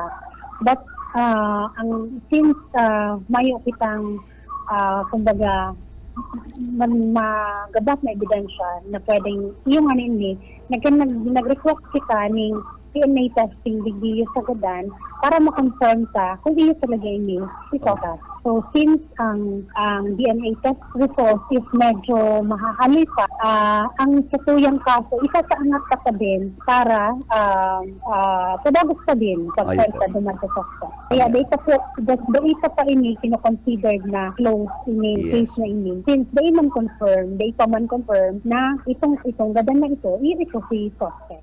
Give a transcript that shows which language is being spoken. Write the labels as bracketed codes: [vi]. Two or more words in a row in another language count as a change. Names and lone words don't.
[bik] But, since mayo kitang kumbaga magabat na ebidensya na pwedeng yung ano ini, nag-request kita ning [en] DNA testing [bik] digdi sa gadan para ma-confirm ta kung iyo talaga ini si Totas. So since ang [en] DNA test result is [bik] medyo mahahali pa, ang satuyang kaso isasaangat ka pa din para padagos pa din pagkwenta duman sa suspect. Kaya data pa ini kino-considered na close ini case na ini. [en] Since they [bik] man confirm na itong gadan na ito si suspect.